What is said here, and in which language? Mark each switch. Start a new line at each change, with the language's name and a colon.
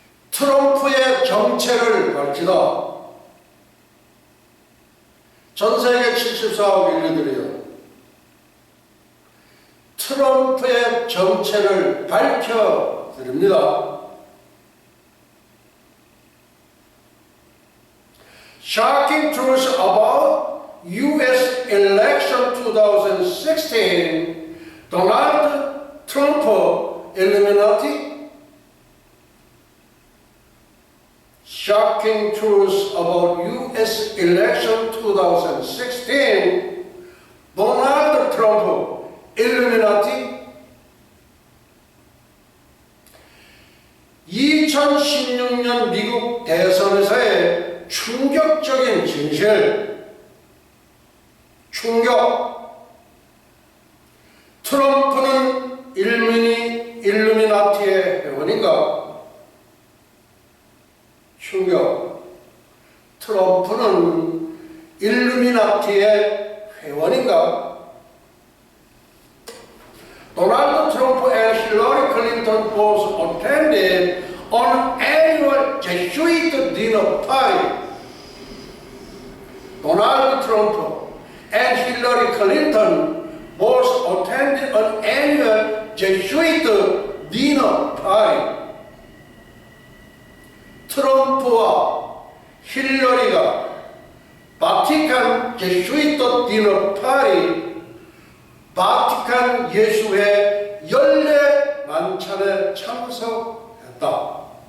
Korean: 트럼프의 정체를 밝히다. 전세계 74억 인류들이요. 트럼프의 정체를 밝혀드립니다.
English: Shocking truth about U.S. election 2016, Donald Trump, Illuminati. Shocking truth about U.S. election 2016, Donald Trump, Illuminati.
Korean: 2016년 미국 대선에서의 충격적인 진실, 충격. 트럼프는 일루미나티의 회원인가? 충격. 트럼프는 일루미나티의 회원인가?
English: Donald Trump and Hillary Clinton both attended an annual Jesuit dinner party. Donald Trump and Hillary Clinton both attended an annual Jesuit dinner party.
Korean: 트럼프와 힐러리가 바티칸 제수이트 디너 파리, 바티칸 예수회 연례 만찬에 참석했다.